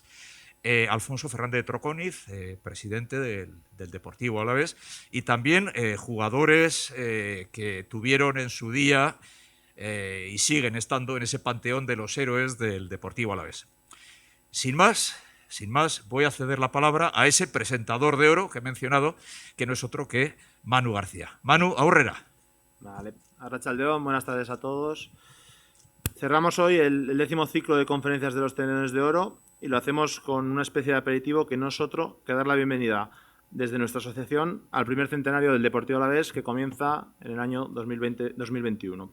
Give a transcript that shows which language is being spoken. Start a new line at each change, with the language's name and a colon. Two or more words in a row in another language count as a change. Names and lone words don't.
Spanish: Alfonso Fernández de Troconiz, presidente del Deportivo Alavés, y también jugadores que tuvieron en su día y siguen estando en ese panteón de los héroes del Deportivo Alavés. Sin más, voy a ceder la palabra a ese presentador de oro que he mencionado, que no es otro que Manu García.
Basque: Manu, aurrera. Vale, arratsaldeon,
Spanish: buenas tardes a todos. Cerramos hoy el 10º ciclo de conferencias de los Celedones de Oro y lo hacemos con una especie de aperitivo que no es otro que dar la bienvenida desde nuestra asociación al primer centenario del Deportivo Alavés que comienza en el año 2021.